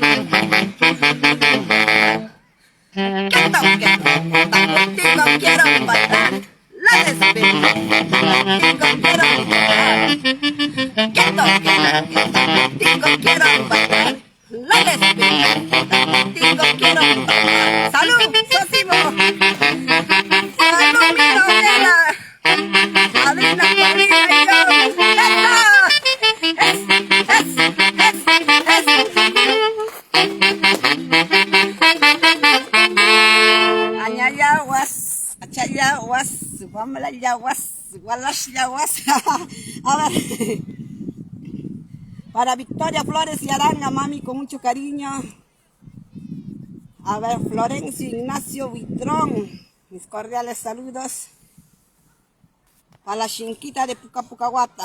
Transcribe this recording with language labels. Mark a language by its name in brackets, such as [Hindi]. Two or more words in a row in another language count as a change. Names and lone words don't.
[Spanish] Que toque, contigo quiero bailar la despedida, contigo quiero bailar. Que toque, contigo quiero bailar la despedida, contigo quiero bailar. ¡Salud, Sósimo! ¡Salud, Quiroquera! ¡Padrina, Paulina y yo! Añayaguas, achayaguas, guamlayaguas, gualasyaguas. A ver, para Victoria Flores y Aranga, mami, con mucho cariño. A ver, Florencio Ignacio Buitrón, mis cordiales saludos. Para la Chinquita de Pucapucahuata.